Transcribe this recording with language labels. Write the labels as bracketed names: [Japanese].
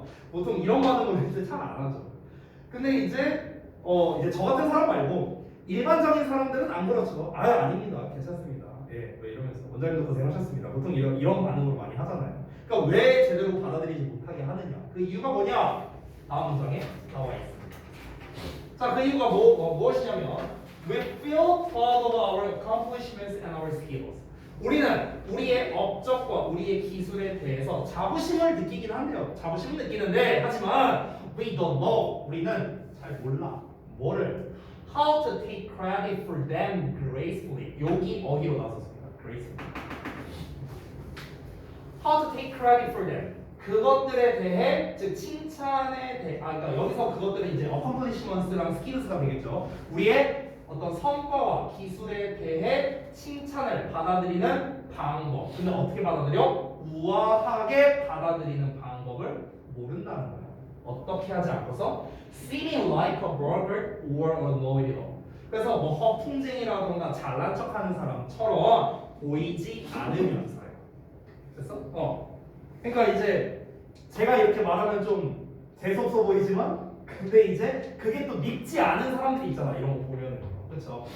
[Korean] 보통 이런 반응을 이제 잘 안 하죠. 근데 이제 저 같은 사람 말고 일반적인 사람들은 안 그렇죠. 아닙니다. 괜찮습니다. 뭐 이러면서 원장님도 고생하셨습니다. 보통 이런 반응으로 많이 하잖아요. 그러니까 왜 제대로 받아들이지 못하게 하느냐? 그 이유가 뭐냐? 다음 문장에 나와 있습니다. 자, 그 이유가 무엇이냐면 [English] we feel proud of our accomplishments and our skills. [Korean] 우리는 우리의 업적과 우리의 기술에 대해서 자부심을 느끼긴 한데요. 자부심을 느끼는데 하지만 [English] we don't know. [Korean] 우리는 잘 몰라. 뭐를? [English] How to take credit for them gracefully. [Korean] 여기 어휘로 나왔습니다. [English] gracefully. How to take credit for them. [Korean] 그것들에 대해 즉 칭찬에 대해 그러니까 여기서 그것들은 이제 accomplishments랑 skills가 되겠죠. 우리의 어떤 성과와 기술에 대해 칭찬을 받아들이는 방법. 근데 어떻게 받아들여? 우아하게 받아들이는 방법을 모른다는 거예요. 어떻게 하지 않고서 [English] seeming like a braggart or a know-it-all. [Korean] 그래서 뭐 허풍쟁이라던가 잘난 척하는 사람처럼 보이지 않으면서요. 됐어? 그러니까 이제 제가 이렇게 말하면 좀 재수없어 보이지만 근데 이제 그게 또 믿지 않은 사람들이 있잖아. 이런 거 보면은. 그렇죠.